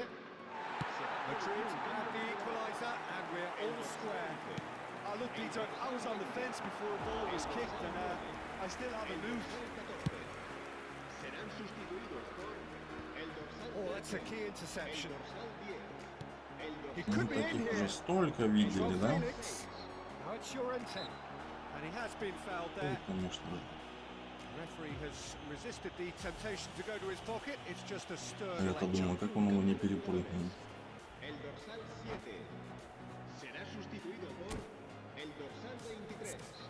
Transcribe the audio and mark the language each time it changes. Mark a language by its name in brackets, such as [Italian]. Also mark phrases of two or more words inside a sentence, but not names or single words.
[English] Madrid have the equaliser, and we're all square. Look, Peter, I was on the fence before the ball was kicked, and I still haven't moved. Oh, that's a key interception. He could be in [Russian] Таких [English] here. [Russian] уже столько видели, да? [English] Now it's Llorente, and he has been fouled [Russian] Ой, [English] there. [Russian] конечно. [English] The referee has resisted the temptation to go to his pocket. It's just a stern [Russian] Я-то [English] lecture. [Russian] думаю, как он его не перепрыгнул. [Spanish] El dorsal 7 será sustituido por el dorsal 23.